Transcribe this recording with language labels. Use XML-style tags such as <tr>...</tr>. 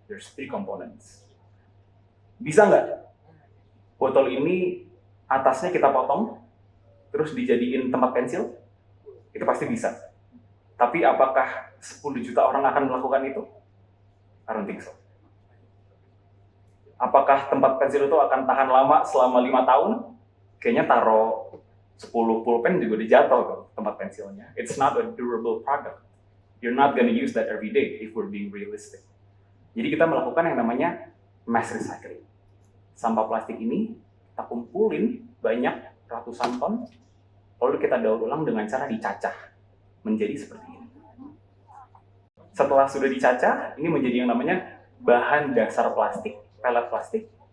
<en>There's 3 components.</en> <id>Bisa nggak botol ini atasnya kita potong, terus dijadiin tempat pensil? Itu pasti bisa. Tapi apakah 10 juta orang akan melakukan itu?</id> <en>I don't think so.</en> <id>Apakah tempat pensil itu akan tahan lama selama 5 tahun? Kayaknya taruh 10 pulpen juga dijatuh tuh tempat pensilnya.</id> <en>It's not a durable product. You're not gonna use that every day if we're being realistic.</en> <id>Jadi kita melakukan yang namanya mass recycling. Sampah plastik ini kita kumpulin banyak ratusan ton, lalu kita daur ulang dengan cara dicacah menjadi seperti ini. Setelah sudah dicacah, ini menjadi yang namanya bahan dasar plastik, pelet plastik.</id>